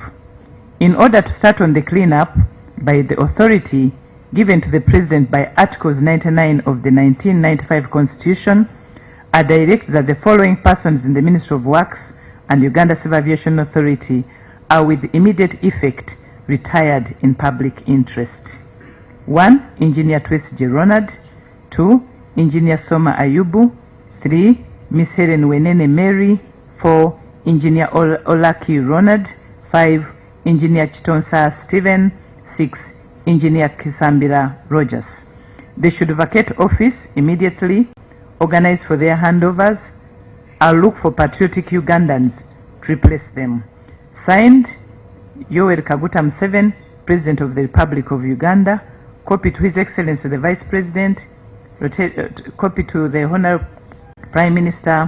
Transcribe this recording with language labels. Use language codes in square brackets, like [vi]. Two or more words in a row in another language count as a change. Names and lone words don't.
[en] In order to start on the cleanup by the authority given to the President by Articles 99 of the 1995 Constitution, I direct that the following persons in the Ministry of Works and Uganda Civil Aviation Authority are with immediate effect retired in public interest. 1. Engineer Twesi Ronald. 2. Engineer Soma Ayubu. 3. Miss Helen Wenene Mary. 4. Engineer Olaki Ronald. 5. Engineer Chitonsa Stephen. 6. Engineer Kisambira Rogers. They should vacate office immediately, organize for their handovers. I'll look for patriotic Ugandans to replace them. Signed, Yoweri Kaguta Museveni, President of the Republic of Uganda. Copy to His Excellency the Vice President. Copy to the Honorable Prime Minister.